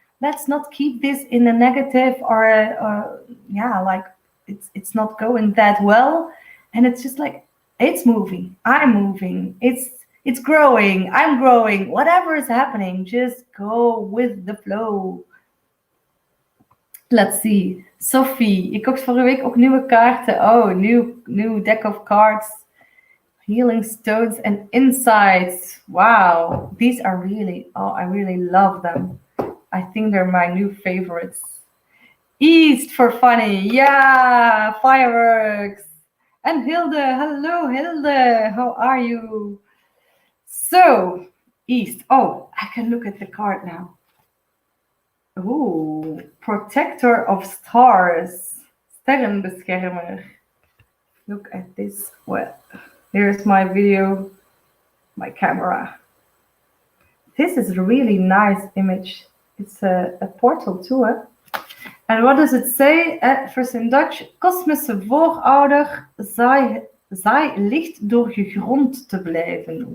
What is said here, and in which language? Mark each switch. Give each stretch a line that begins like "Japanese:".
English: Let's not keep this in a negative or like it's not going that well, and it's just like, it's moving, I'm moving, it's growing, I'm growing. Whatever is happening, just go with the flow. Let's see.
Dutch: Sophie, je kocht vorige week ook nieuwe kaarten.
English: Oh, new deck of cards. Healing stones and insights. Wow, these are really, I really love them. I think they're my new favorites. East for funny. Yeah, fireworks. And Hilde. Hello, Hilde. How are you? So, East. Oh, I can look at the card now. Ooh, protector of stars. Sterrenbeschermer. Look at this. Well, here's my video, my camera. This is a really nice image. It's a portal too, hè? And what does it say? First in Dutch,
Dutch: kosmische voorouder, zaai licht door gegrond te blijven.